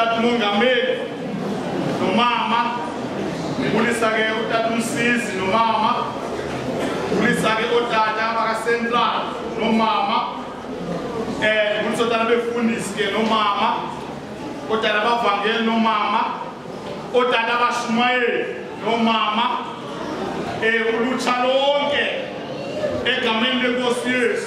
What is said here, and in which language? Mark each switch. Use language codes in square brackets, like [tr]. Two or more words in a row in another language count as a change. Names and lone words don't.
[zu] umongameli nomama ngibulisa-ke utata umsizi nomama ngibulisa-ke otata abaka-central nomama ngibulisa otata befundisi-ke nomama otata abavangeli nomama otata abashumayeli nomama ulutsha lonke egameni lenkosi Yesu